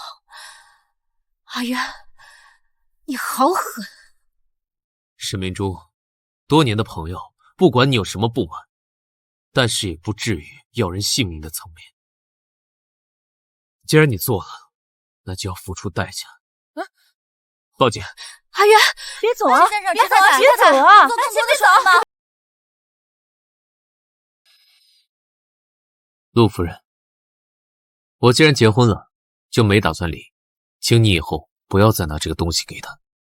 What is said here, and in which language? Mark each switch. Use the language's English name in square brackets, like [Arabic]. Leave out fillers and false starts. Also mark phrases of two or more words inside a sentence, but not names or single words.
[Chinese] 阿淵，你好狠！沈明珠，多年的朋友，不管你有什麼不滿，但是也不至於要人性命的層面。既然你做了，那就要付出代價。報警！阿淵，別走啊！別走啊！別走啊！做動作的時候嗎？陸夫人，我既然結婚了，就沒打算離，請你以後不要再拿這個東西給他。